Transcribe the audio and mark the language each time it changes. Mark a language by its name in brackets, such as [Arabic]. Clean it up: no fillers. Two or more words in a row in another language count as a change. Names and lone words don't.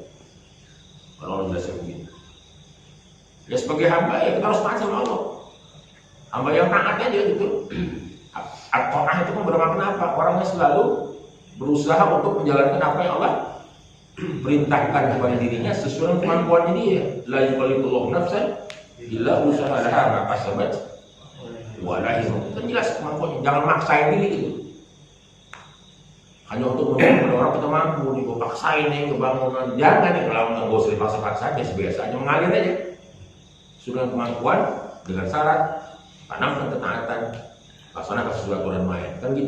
[Indonesian] Kalau Allah jelaskan begini. Ya sebagai hamba ya kita harus taat sama Allah. Hamba yang taat aja gitu. At-ta'ah itu kan bermakna apa? Orangnya selalu berusaha untuk menjalankan apa yang Allah perintahkan kepada dirinya sesuai dengan kemampuannya dia. [Arabic] لا يكلف الله نفسا إلا وسعها ما كسبت ولا يظلمون. [Indonesian] Kan jelas kemampuannya. Jangan maksain diri gitu. Hanya untuk membangun orang kita mampu, dipaksain nih kebangunan. Jangan nih kalau nggak usah dipaksa-paksa aja, sebiasa aja mengalir aja. Sudah kemampuan dengan syarat tanamkan ketaatan, laksanakan sesuai aturan main, kan gitu.